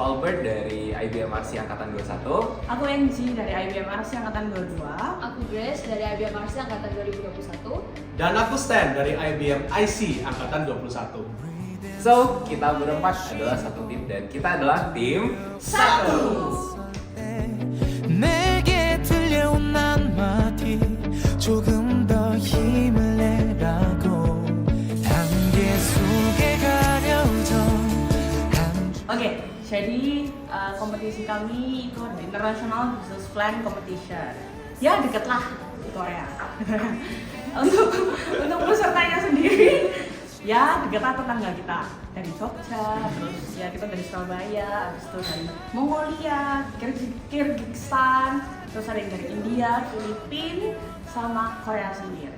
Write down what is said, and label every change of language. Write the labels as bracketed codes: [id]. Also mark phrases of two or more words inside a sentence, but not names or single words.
[id] Edward dari IBM RC Angkatan 21. Aku NG dari IBM RC Angkatan 22. Aku Grace dari IBM RC Angkatan 2021. Dan aku Stan dari IBM IC Angkatan 21. So, kita berempat adalah satu tim dan kita adalah tim Satu. [ko] 내게 들려온 한마디 조금 더 힘을 내라고 한계 속에 가려져 [id] Oke, jadi kompetisi kami itu ada International Business Plan Competition. Ya deket lah di Korea. untuk pesertanya sendiri, ya deket lah tetangga kita dari Jogja, terus ya kita dari Surabaya, habis itu dari Mongolia, Kyrgyzstan, terus ada yang dari India, Filipina, sama Korea sendiri.